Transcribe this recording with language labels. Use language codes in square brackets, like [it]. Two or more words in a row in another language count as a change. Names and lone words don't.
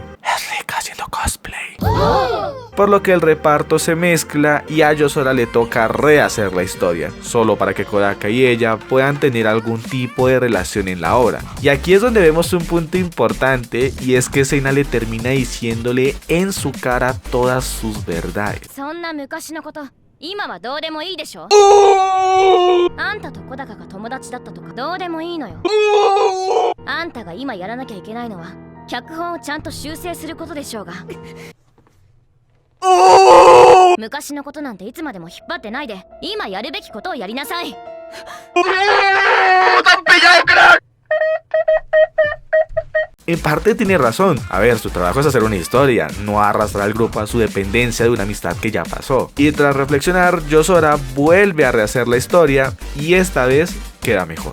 [es] Es Rika haciendo cosplay. Por lo que el reparto se mezcla y a Yosora le toca rehacer la historia, solo para que Kodaka y ella puedan tener algún tipo de relación en la obra. Y aquí es donde vemos un punto importante, y es que Sena le termina diciéndole en su cara todas sus verdades. [ja] 今はどうでもいいでしょ。あんたと小高が友達だったとかどうでもいいのよ。あんたが今やらなきゃいけないのは脚本をちゃんと修正することでしょうが。昔のことなんていつまでも引っ張ってないで今やるべきことをやりなさい。 [es] En parte tiene razón. A ver, su trabajo es hacer una historia, no arrastrar al grupo a su dependencia de una amistad que ya pasó. Y tras reflexionar, Yosora vuelve a rehacer la historia y esta vez queda mejor.